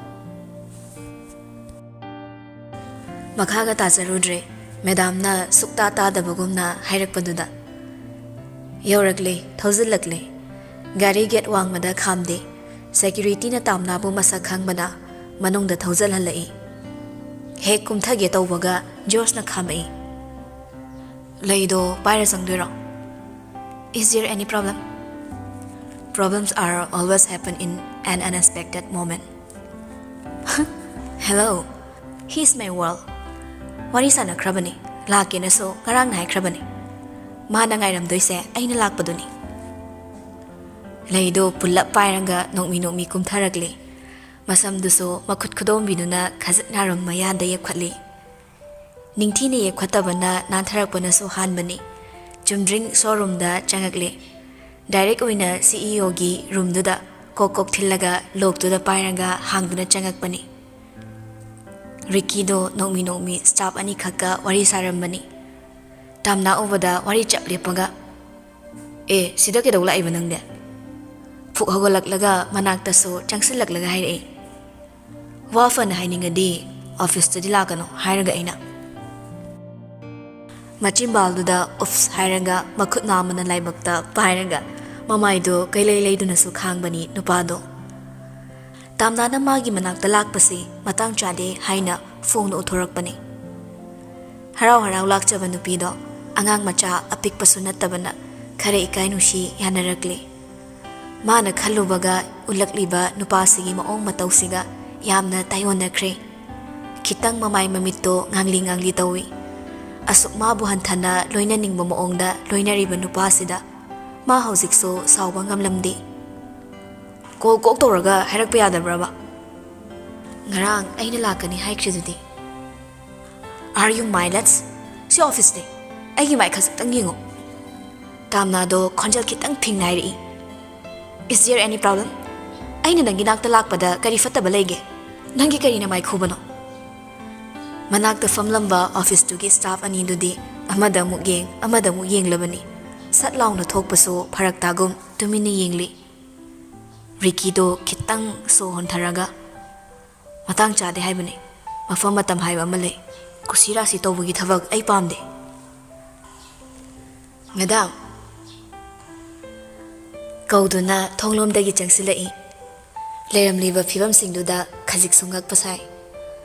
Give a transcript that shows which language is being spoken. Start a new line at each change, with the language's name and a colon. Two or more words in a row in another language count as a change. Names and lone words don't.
Manipuri: ꯃꯈꯥꯒ ꯇꯥꯖꯔꯨꯗ꯭ꯔꯦ ꯃꯦꯗꯥꯝꯅ ꯁꯨꯛꯇꯥ ꯇꯥꯗꯕꯒꯨꯝꯅ ꯍꯥꯏꯔꯛꯄꯗꯨꯗ ꯌꯧꯔꯛꯂꯦ ꯊꯧꯖꯤꯜꯂꯛꯂꯦ ꯒꯥꯔꯤ ꯒꯦꯠ ꯋꯥꯡꯃꯗ ꯈꯥꯝꯗꯦ ꯁꯦꯀ꯭ꯌꯨꯔꯤꯇꯤꯅ ꯇꯥꯝꯅꯥꯕꯨ ꯃꯁꯛ ꯈꯪꯕꯅ ꯃꯅꯨꯡꯗ ꯊꯧꯖꯜꯍꯜꯂꯛꯏ ꯍꯦꯛ ꯀꯨꯝꯊꯒꯦ ꯇꯧꯕꯒ ꯖꯣꯔꯖꯅ ꯈꯥꯝꯃꯛꯏ ꯂꯩꯗꯣ ꯄꯥꯏꯔ ꯆꯪꯗꯣꯏꯔꯣ
English: Is there any problem? Problems are always happen in an unexpected moment. Hello, he's my world.
Manipuri: Wari sanakrabani, lakenaso ngarang haikrabani. Mana ngairamdoise aina lakpaduni. Leido pullap pairanga nokmi kumtharagli. Masamduso makut kudombinuna khazatnaram mayanda yekwatli. Ningthine yekwatabana nantharakpanaso hanbani. Chumdring showroom da changakli. Direct oina CEO gi room duda kokok thillaga lok duda pairanga hangduna changakpani. Ricky do nokmi staff ani khaka wari sarambani. Tamna obada wari chaplepaga. Sida kedawla ibanangde. Phuk hogolaklaga manakta so changsilaklaga haire. Wafan hainingadi office tadi lakano hairaga aina. Machimbalduda uffs hairaga makut namana laibakta pairaga mamaido kailai su khangbani nupado. Tamnana magi manakta lakpasi matang chade haina phone uthorakpani. Harau lakchaba nupido angang macha apikpasu nattabana khare ikai nushi yanarakli. Mana khallubaga ulakliba nupasigi maong matausiga yamna tayonakre. Kitang mamai mamitto ngangli tawi. Asuk mabu hanthana loina ningba maongda loinariba nupasida ma haujikso sauba ngamlamdi. Kok toraga hairakpa yadabraba. Ngarang aina lakani haikhridudi.
English: Are you mindless?
Manipuri: Si office de. Aigi mai khasatang yengo. Tamna do khonjal kitang thingnairi.
English: Is there any problem?
Manipuri: Aina nangi nakta lakpada kari fattaba lege. Nangi kari na mai khubano. Manakta famlamba office tugi staff ani dudi amada mu yenglabani. Sat launa thokpaso pharak tagum tumini yengli. Ricky do kitang so hontharaga. Matang chade haibani. Mafam matam haiba male. Kusira si tawagi thabak ay pamde. Madam. Kauduna thonglomdagi changsilai. Leramliba phibam singduda khajik sungak pasai.